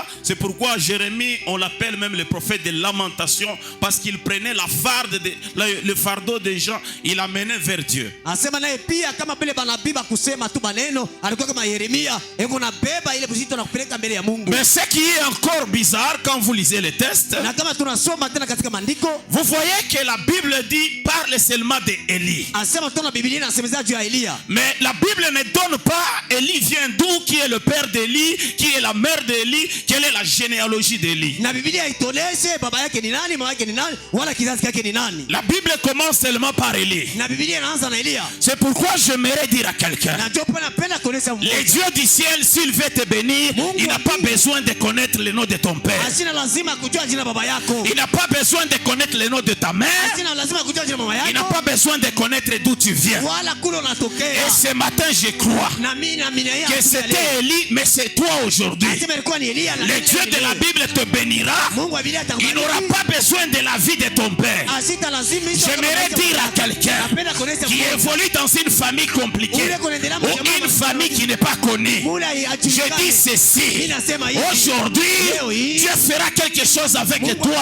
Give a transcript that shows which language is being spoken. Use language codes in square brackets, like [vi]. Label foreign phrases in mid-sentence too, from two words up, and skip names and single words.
[fr] C'est pourquoi Jérémie, on l'appelle même le prophète de lamentation, parce qu'il prenait le fardeau des gens, il l'amenait vers Dieu. Mais ce qui est encore bizarre quand vous lisez les textes, vous voyez que la Bible dit par parle seulement d'Élie. [sw] Asema tuna Biblia inasemeza juu ya Elia. [fr] Mais la Bible ne donne pas Élie vient d'où, qui est le père d'Élie, qui est la mère d'Élie, quelle est la généalogie d'Élie. [sw] Na Biblia haitoleshe baba yake ni nani, mama yake ni nani, wala kizazi chake ni nani. [fr] La Bible commence seulement par Élie. [sw] Na Biblia inaanza na Elia. [fr] C'est pourquoi j'aimerais dire à quelqu'un, [sw] Na ndio napenda kuonesha Mungu. [fr] le Dieu du ciel, s'il veut te bénir, il n'a pas besoin de connaître le nom de ton père. [sw] Asina lazima kujua jina baba yako. [fr] Il n'a pas besoin de connaître le nom de ta mère. [sw] Asina lazima kujua jina mama yako. [fr] Il n'a pas besoin de connaître d'où tu viens. [sw] Wala kule unatokea. [fr] Et ce matin, je crois que c'était Élie, mais c'est toi aujourd'hui. Le Dieu de la Bible te bénira. Il n'aura pas besoin de la vie de ton père. J'aimerais dire à quelqu'un qui évolue dans une famille compliquée ou une famille qui n'est pas connue, je dis ceci: aujourd'hui, Dieu fera quelque chose avec toi.